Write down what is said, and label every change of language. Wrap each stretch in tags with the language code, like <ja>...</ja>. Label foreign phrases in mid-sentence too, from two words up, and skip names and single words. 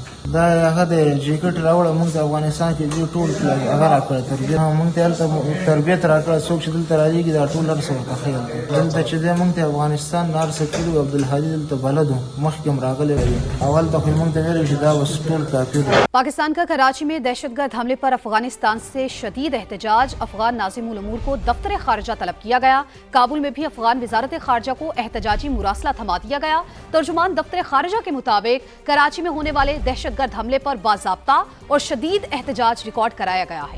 <ps>دا هغه د جیکټ راوړه موږ ته افغانستان کې دې ټول هغه راکړه تربیت، موږ ته هلته تربیت راکړه. څوک چې دلته راځي دا ټول هر څه ورته ښیي. دلته چې دی موږ ته افغانستان هر څه کړي و، عبدالهادي دلته بلد و، مخکې هم راغلی و، اول ته خو موږ ته ویلي چې دا بس ټول کافي دي۔</ps> <ur>پاکستان کا کراچی میں دہشت گرد حملے پر افغانستان سے شدید احتجاج، افغان ناظم الامور کو دفتر خارجہ طلب کیا گیا۔ کابل میں بھی افغان وزارت خارجہ کو احتجاجی مراسلہ تھما دیا گیا۔ ترجمان دفتر خارجہ کے مطابق کراچی میں ہونے والے دہشت گرد حملے پر باضابطہ اور شدید احتجاج ریکارڈ کرایا گیا ہے۔</ur>